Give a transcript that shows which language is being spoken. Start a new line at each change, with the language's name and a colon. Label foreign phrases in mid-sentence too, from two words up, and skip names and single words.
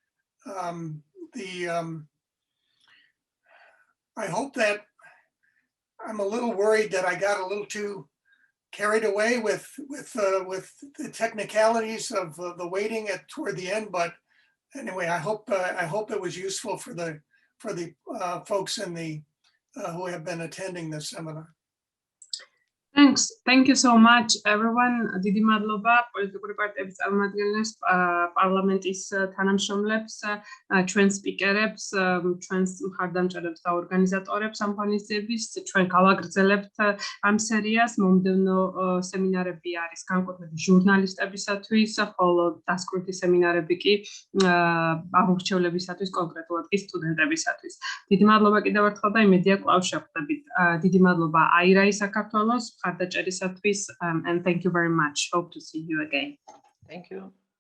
English: I hope that I'm a little worried that I got a little too carried away with the technicalities of the weighting toward the end, but anyway, I hope it was useful for the folks in who have been attending this seminar. Thanks. Thank you so much, everyone.
Georgian: Დიდი მადლობა პოლიტიკური პარტიების წარმომადგენლებს, პარლამენტის თანამშრომლებს, ჩვენს სპიკერებს, ჩვენს მხარდამჭერებს და ორგანიზატორებს ამ ღონისძიების. ჩვენ გავაგრძელებთ ამ სერიას. მომდევნო სემინარები არის განკუთვნილი ჟურნალისტებისათვის, ხოლო დასკვნითი სემინარები კი აღმორჩევლებისათვის, კონკრეტულად კი სტუდენტებისათვის. დიდი მადლობა კიდევ ერთხელ და იმედია კვლავ შევხვდებით. დიდი მადლობა აირაი საქართველოს
English: and thank you very much. Hope to see you again. Thank you.